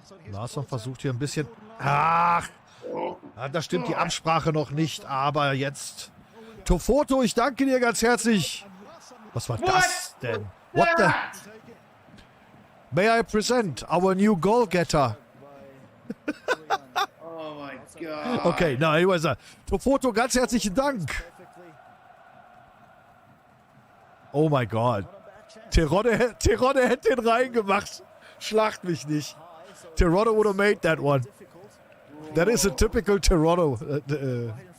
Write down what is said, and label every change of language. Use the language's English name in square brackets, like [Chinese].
[German] Larsson versucht hier ein bisschen... Ach! Ja, da stimmt die Absprache noch nicht, aber jetzt... Tofoto, ich danke dir ganz herzlich. Was war das denn? [English] What the... May I present our new goal-getter? Oh my God. [German] Okay, na, anyways, Tofoto, ganz herzlichen Dank. [English] Oh my God. [German] Terodde hätte den reingemacht. Schlacht mich nicht. [English] Terodde would have made that one. That is a typical Terodde.